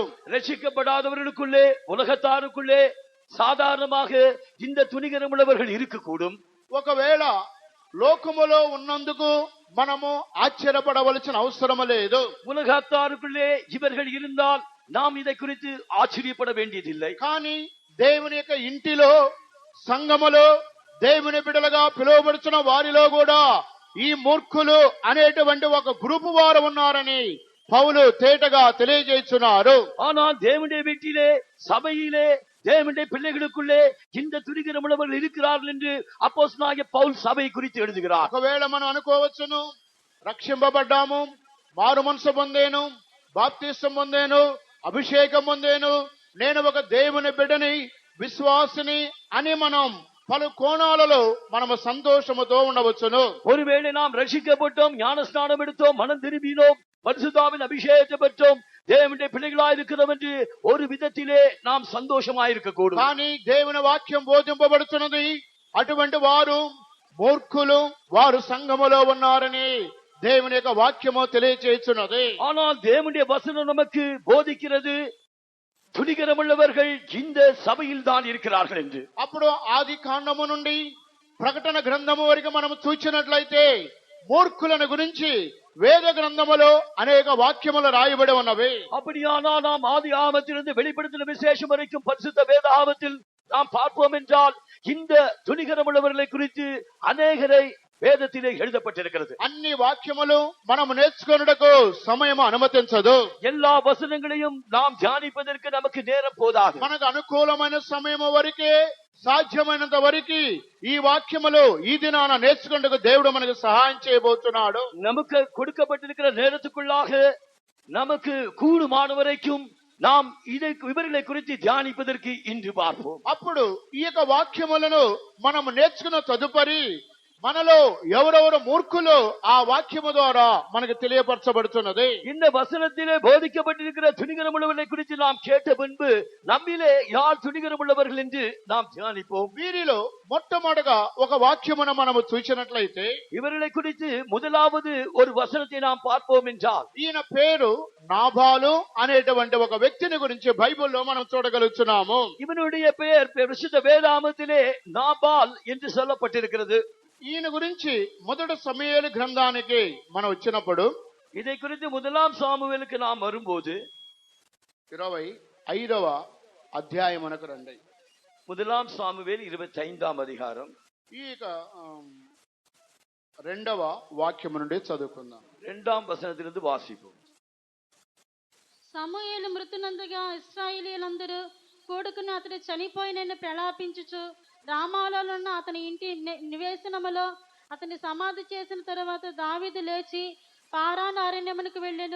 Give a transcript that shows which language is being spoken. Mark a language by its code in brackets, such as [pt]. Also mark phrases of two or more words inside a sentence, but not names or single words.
[ta] ரட்சிக்கப்படாதவர்களுக்குள்ளே உலகத்தாருக்குள்ளே சாதாரணமாக இந்த துணிகரம் உள்ளவர்கள் இருக்கக்கூடும். [te] ఒకవేళ లోకములో ఉన్నందుకు మనము ఆశ్చర్యపడవలసిన అవసరం లేదు. [ta] உலகத்தாருக்குள்ளே இவர்கள் இருந்தால் நாம் இதை குறித்து ஆச்சரியப்பட வேண்டியதில்லை. [te] కానీ దేవుని యొక్క ఇంటిలో సంఘములో దేవుని బిడ్డలుగా పిలువబడుతున్న వారిలో కూడా ఈ మూర్ఖులు అనేటువంటి ఒక గ్రూపు వారు ఉన్నారని పౌలు తేటగా తెలియజేస్తున్నారు. [ta] ஆனால் தேவனுடைய வீட்டிலே சபையிலே தேவனுடைய பிள்ளைகளுக்குள்ளே இந்த துணிகரமுள்ளவர்கள் இருக்கிறார்கள் என்று அப்போஸ்தலனாகிய பவுல் சபை குறித்து எழுதுகிறார். [te] ఒకవేళ మనం అనుకోవచ్చును, రక్షింపబడ్డాము, మారు మనసు పొందేను, బాప్తిసం పొందేను, అభిషేకం పొందేను, నేను ఒక దేవుని బిడ్డని విశ్వాసిని అని మనం పలు కోణాలలో మనము సంతోషముతో ఉండవచ్చును. [ta] ஒருவேளை நாம் ரட்சிக்கப்பட்டோம், ஞானஸ்நானம் எடுத்தோம், மனம் திரும்பினோம், பரிசுத்தாவின் அபிஷேகத்தை பெற்றோம், தேவனுடைய பிள்ளைகளாய் இருக்கிறோம் என்று ஒரு விதத்திலே நாம் சந்தோஷமாயிருக்க கூடும். [te] కానీ దేవుని వాక్యం బోధింపబడుతున్నది అటువంటి వారు మూర్ఖులు, వారు సంఘములో ఉన్నారని దేవుని యొక్క వాక్యము తెలియజేస్తున్నది. [ta] ஆனால் தேவனுடைய வசனம் நமக்கு போதிக்கிறது துணிகரமுள்ளவர்கள் இந்த சபையில் தான் இருக்கிறார்கள் என்று. [te] అప్పుడు ఆది కాండము నుండి ప్రకటన గ్రంథము వరకు మనం చూచినట్లయితే మూర్ఖులను గురించి వేద గ్రంథములో అనేక వాక్యములు రాయబడి ఉన్నవి. [ta] அப்படியானால் நாம் ஆதி ஆகமத்திலிருந்து வெளிப்படுத்தின விசேஷம் வரைக்கும் பரிசுத்த வேதாகமத்தில் நாம் பார்ப்போம் என்றால் இந்த துணிகரமுள்ளவர்களை குறித்து அநேகரை வேதத்திலே எழுதப்பட்டிருக்கிறது. [te] అన్ని వాక్యములు మనం నేర్చుకొనుటకు సమయం అనుమతించదు. [ta] எல்லா వசనங்களையும் நாம் தியானிப்பதற்கு நமக்கு நேரம் போதாது. [te] మనకు అనుకూలమైన సమయం వరకే, సాధ్యమైనంత వరకు ఈ వాక్యములు ఈ దినాన నేర్చుకుంటకు దేవుడు మనకు సహాయం చేయబోతున్నాడు. [ta] நமக்கு கொடுக்கப்பட்டிருக்கிற நேரத்துக்குள்ளாக நமக்கு கூடுமான வரைக்கும் நாம் இவர்களை குறித்து தியானிப்பதற்கு இன்று பார்ப்போம். [te] అప్పుడు ఈ యొక్క వాక్యములను మనం నేర్చుకున్న తదుపరి మనలో ఎవరెవరు మూర్ఖులు ఆ వాక్యము ద్వారా మనకు తెలియపరచబడుతున్నది. [ta] இந்த வசனத்திலே போதிக்கப்பட்டிருக்கிற துணிகரமுள்ளவர்களை குறித்து நாம் கேட்ட பின்பு நம்மிலே யார் துணிகரமுள்ளவர்கள் என்று நாம் தியானிப்போம். [te] వీరిలో మొట్టమొదటగా ఒక వాక్యమును మనము చూసినట్లయితే [ta] இவர்களை குறித்து முதலாவது ஒரு வசனத்தை நாம் பார்ப்போம் என்றால் [te] ఈయన పేరు నాబాలు అనేటువంటి ఒక వ్యక్తిని గురించి బైబిల్లో మనం చూడగలుగుతున్నాము. [ta] இவனுடைய பெயர் பரிசுத்த வேதாகமத்திலே நாபால் என்று சொல்லப்பட்டிருக்கிறது. [te] ఈయన గురించి మొదటి సమూయేలు గ్రంథానికి మనం వచ్చినప్పుడు [ta] இதை குறித்து முதலாம் சாமுவேலுக்கு நாம் வரும்போது [te] 25వ అధ్యాయమునకు రండి. [ta] முதலாம் சாமுவேல் 25ஆம் அதிகாரம் [te] ఈ రెండవ వాక్యము నుండి చదువుకుందాం. [ta] 2ஆம் వచనத்திலிருந்து వాసిపోం. [te] సమూయేలు మృతునందుగా ఇశ్రాయేలీయులందరూ కూడుకుని అతడు చనిపోయినని ప్రలాపించుచు రామాలలో ఉన్న అతని ఇంటి నివేశనములో అతని సమాధి చేసిన తరువాత దావీదు లేచి పారాను అరణ్యమునకు వెళ్ళెను.